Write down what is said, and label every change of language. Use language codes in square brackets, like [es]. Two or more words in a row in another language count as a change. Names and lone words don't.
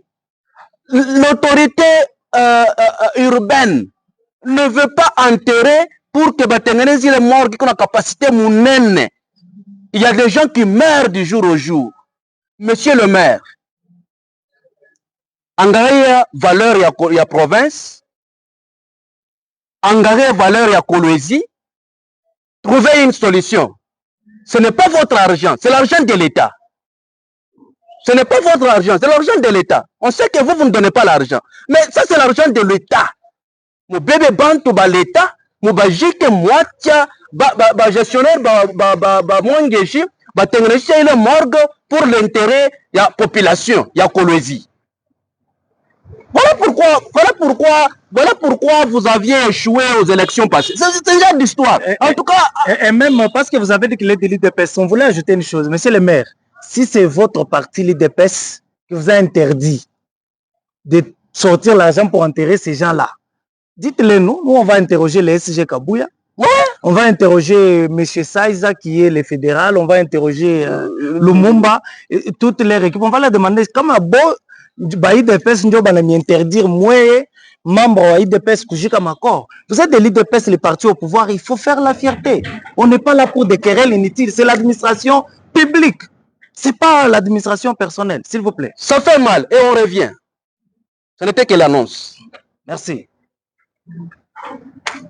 [fr] L'autorité urbaine ne veut pas enterrer pour que batengenezi les morgues qui ont la capacité mounene. Il y a des gens qui meurent du jour au jour. Monsieur le maire, [sw] angalia valeur ya province, angalia valeur ya Kolwezi, [fr] trouvez une solution. Ce n'est pas votre argent, c'est l'argent de l'État. Ce n'est pas votre argent, c'est l'argent de l'État. On sait que vous ne donnez pas l'argent. Mais ça, c'est l'argent de l'État. [sw] Mon bébé bantu ba l'État, mon bajike moitia, ba gestionnaire, ba Mwangeji, ba tengeneshi ile morgue [fr] pour l'intérêt de la population, [sw] ya Kolwezi. [fr] Voilà pourquoi vous aviez échoué aux élections passées. C'est un genre d'histoire. En tout cas. Et même parce que vous avez dit qu'il est de l'IDPS, on voulait ajouter une chose. Monsieur le maire, si c'est votre parti l'IDPS qui vous a interdit de sortir l'argent pour enterrer ces gens-là, dites-le nous. Nous, on va interroger les SG Kabouya. Ouais. On va interroger M. Saïza qui est le fédéral. On va interroger Lumumba et toutes les équipes. On va leur demander comment bon. [sw] IDPS ndio banamiinterdire moi membre wa IDPS kujika makor. [fr] Vous êtes de l'IDPS, les partis au pouvoir, il faut faire la fierté. On n'est pas là pour des querelles inutiles, c'est l'administration publique. C'est pas l'administration personnelle, s'il vous plaît. Ça fait mal et on revient. Ce n'était que l'annonce.